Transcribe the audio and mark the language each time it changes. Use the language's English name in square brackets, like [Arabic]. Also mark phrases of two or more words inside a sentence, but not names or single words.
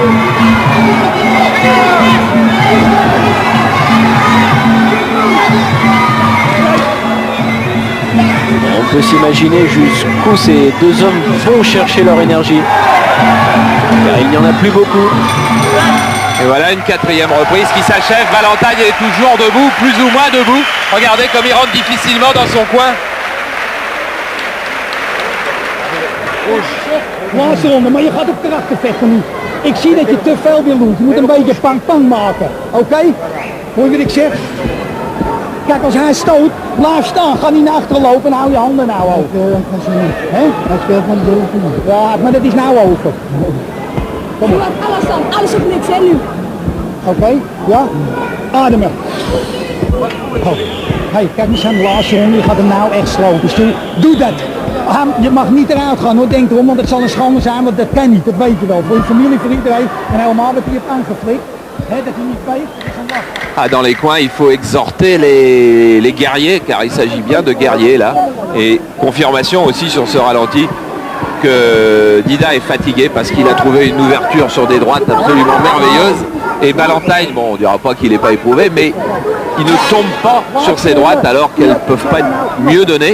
[French] On peut s'imaginer jusqu'où ces deux hommes vont chercher leur énergie. Car il n'y en a plus beaucoup. Et voilà une quatrième reprise qui s'achève. Valentine est toujours debout, plus ou moins debout. Regardez comme il rentre difficilement dans son coin. [Dutch] Laatste ronde, maar je gaat op karakter vechten nu. Ik zie dat je te veel wil doen. Je moet een beetje pang-pang maken. Oké? Hoor je wat ik zeg? Kijk, als hij stoot, blijf staan. Ga niet naar achteren lopen en hou je handen nou over. Hij speelt van de ja, maar dat is nou over. Kom op. Alles dan, alles of niks hè nu. Oké, ja? Ademen. Oh. Hey, kijk eens aan de laatste ronde, je gaat hem nou echt slopen. Dus doe dat. Je mag niet eruit gaan hoor, denk erom, want het zal een schande zijn, want dat kan niet, dat weet je wel. Voor je familie, voor iedereen, en helemaal wat hij heeft aangeflikt. Dat hij niet weet, [French] Ah, dans les coins, il faut exhorter les guerriers, car il s'agit bien de guerriers là. Et confirmation aussi sur ce ralenti que Dida est fatigué parce qu'il a trouvé une ouverture sur des droites absolument merveilleuses. Et Valentine, bon, on ne dira pas qu'il n'est pas éprouvé, mais il ne tombe pas sur ses droites alors qu'elles ne peuvent pas être mieux données.